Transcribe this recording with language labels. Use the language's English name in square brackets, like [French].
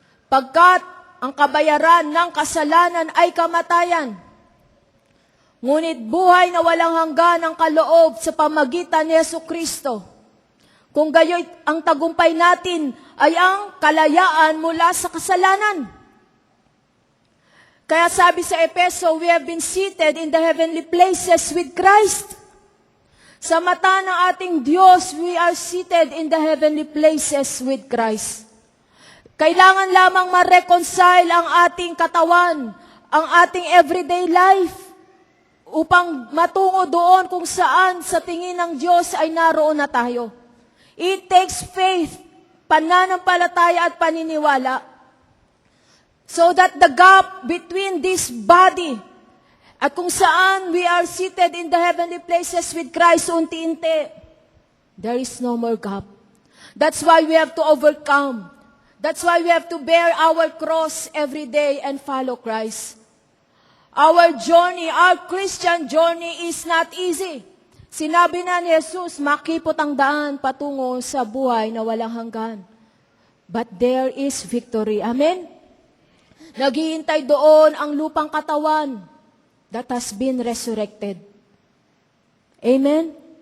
[Filipino] Pagkat ang kabayaran ng kasalanan ay kamatayan. Ngunit buhay na walang hanggan ang kaloob sa pamagitan ni Jesucristo. Kung gayoy ang tagumpay natin ay ang kalayaan mula sa kasalanan. Kaya sabi sa Efeso, [English] we have been seated in the heavenly places with Christ. [Filipino] Sa mata ng ating Diyos, [English] we are seated in the heavenly places with Christ. [Filipino] Kailangan lamang ma-reconcile ang ating katawan, ang ating [English] everyday life, [Filipino] upang matungo doon kung saan sa tingin ng Diyos ay naroon na tayo. [English] It takes faith, [Filipino] pananampalataya at paniniwala, [English] so that the gap between this body [Filipino] at kung saan [English] we are seated in the heavenly places with Christ, [Filipino] unti-unti, [English] there is no more gap. That's why we have to overcome. That's why we have to bear our cross every day and follow Christ. Our journey, our Christian journey is not easy. [Filipino] Sinabi na ni Jesus, makipot ang daan patungo sa buhay na walang hanggan. [English] But there is victory. Amen? [Filipino] Naghihintay doon ang lupang katawan [English] that has been resurrected. Amen?